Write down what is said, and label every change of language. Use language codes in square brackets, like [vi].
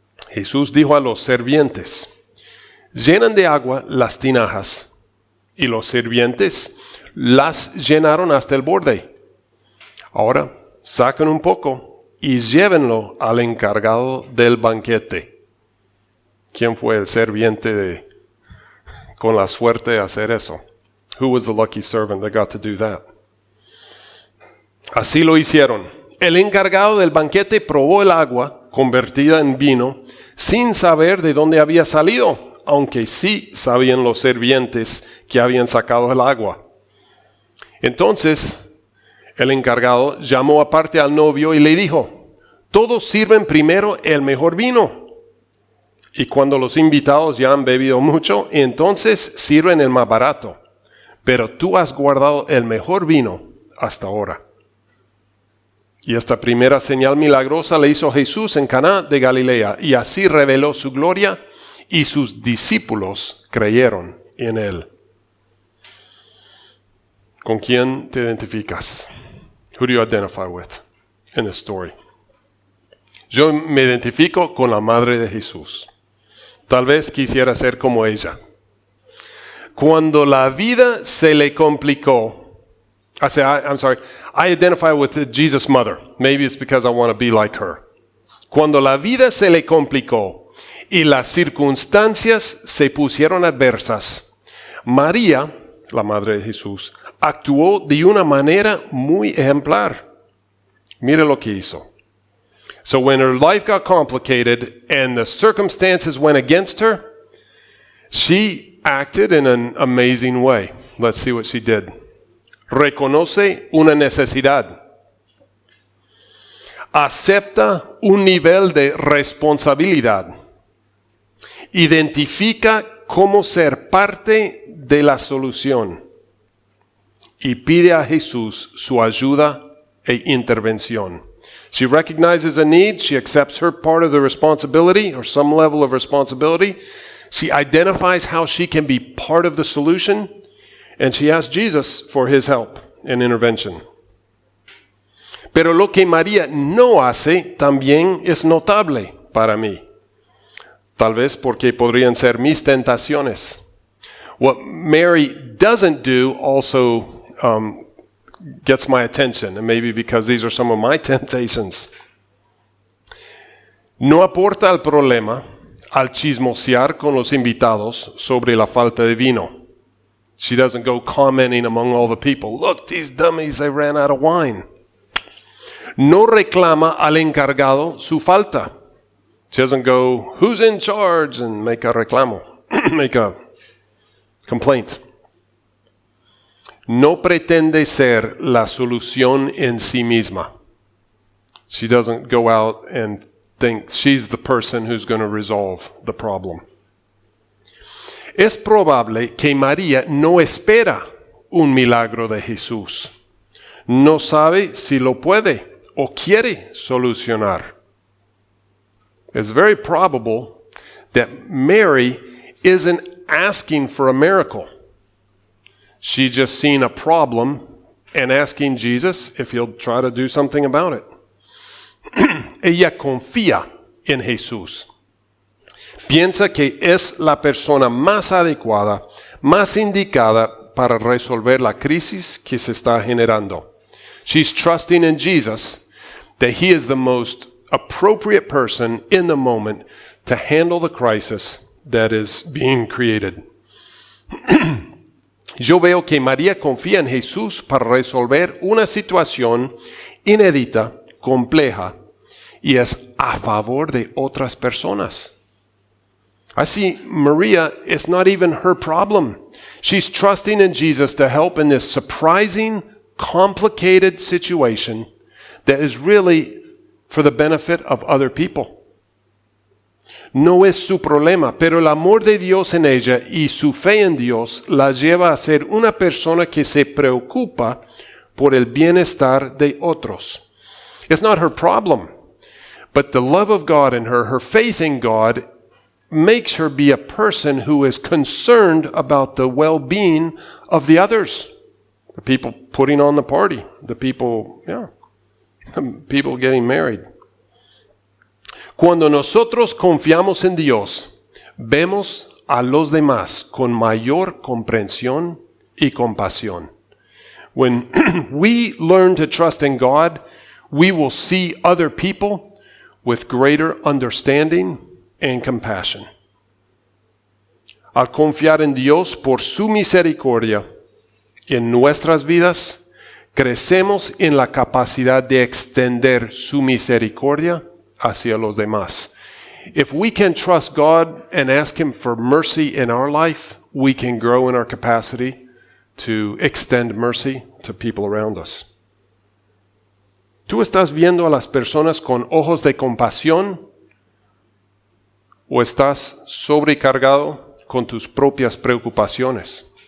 [es] Jesús dijo a los sirvientes, llenan de agua las tinajas, y los sirvientes las llenaron hasta el borde. Ahora sacan un poco y llévenlo al encargado del banquete. ¿Quién fue el sirviente con la suerte de hacer eso? [en] Who was the lucky servant that got to do that? [es] Así lo hicieron. El encargado del banquete probó el agua convertida en vino sin saber de dónde había salido, aunque sí sabían los sirvientes que habían sacado el agua. Entonces el encargado llamó aparte al novio y le dijo, todos sirven primero el mejor vino. Y cuando los invitados ya han bebido mucho, entonces sirven el más barato. pero tú has guardado el mejor vino hasta ahora. Y esta primera señal milagrosa la hizo Jesús en Caná de Galilea, y así reveló su gloria, y sus discípulos creyeron en él. ¿Con quién te identificas? [en] Who do you identify with in the story? [es] Yo me identifico con la madre de Jesús. Tal vez quisiera ser como ella. Cuando la vida se le complicó, [en] I identify with Jesus' mother. Maybe it's because I want to be like her. [es] Cuando la vida se le complicó y las circunstancias se pusieron adversas, María, la madre de Jesús, actuó de una manera muy ejemplar. Mire lo que hizo. [en] So when her life got complicated and the circumstances went against her, she acted in an amazing way. Let's see what she did. [es] Reconoce una necesidad. Acepta un nivel de responsabilidad. Identifica cómo ser parte de la solución. Y pide a Jesús su ayuda e intervención. [en] She recognizes a need. She accepts her part of the responsibility or some level of responsibility. She identifies how she can be part of the solution. And she asks Jesus for his help and intervention. [es] Pero lo que María no hace también es notable para mí. Tal vez porque podrían ser mis tentaciones. [en] What Mary doesn't do also gets my attention, and maybe because these are some of my temptations. [es] No aporta al problema al chismosear con los invitados sobre la falta de vino. [en] She doesn't go commenting among all the people, look, these dummies, they ran out of wine. [es] No reclama al encargado su falta. [en] She doesn't go, who's in charge, and make a reclamo, make a complaint. [es] No pretende ser la solución en sí misma. [en] She doesn't go out and think she's the person who's going to resolve the problem. [es] Es probable que María no espera un milagro de Jesús. No sabe si lo puede o quiere solucionar. [en] It's very probable that Mary isn't asking for a miracle. She's just seen a problem and asking Jesus if he'll try to do something about it. [es] Ella confía en Jesús. Piensa que es la persona más adecuada, más indicada para resolver la crisis que se está generando. [en] She's trusting in Jesus that he is the most appropriate person in the moment to handle the crisis that is being created. [es] Yo veo que María confía en Jesús para resolver una situación inédita, compleja, y es a favor de otras personas. [en] Así, Maria is not even her problem. She's trusting in Jesus to help in this surprising, complicated situation that is really for the benefit of other people. [es] No es su problema, pero el amor de Dios en ella y su fe en Dios la lleva a ser una persona que se preocupa por el bienestar de otros. [en] It's not her problem, but the love of God in her, her faith in God, makes her be a person who is concerned about the well-being of the others. The people putting on the party, the people getting married. [es] Cuando nosotros confiamos en Dios, vemos a los demás con mayor comprensión y compasión. [en] When we learn to trust in God, we will see other people with greater understanding and compassion. [es] Al confiar en Dios por su misericordia en nuestras vidas, crecemos en la capacidad de extender su misericordia hacia los demás. [en] If we can trust God and ask him for mercy in our life, we can grow in our capacity to extend mercy to people around us. [es] ¿Tú estás viendo a las personas con ojos de compasión o estás sobrecargado con tus propias preocupaciones?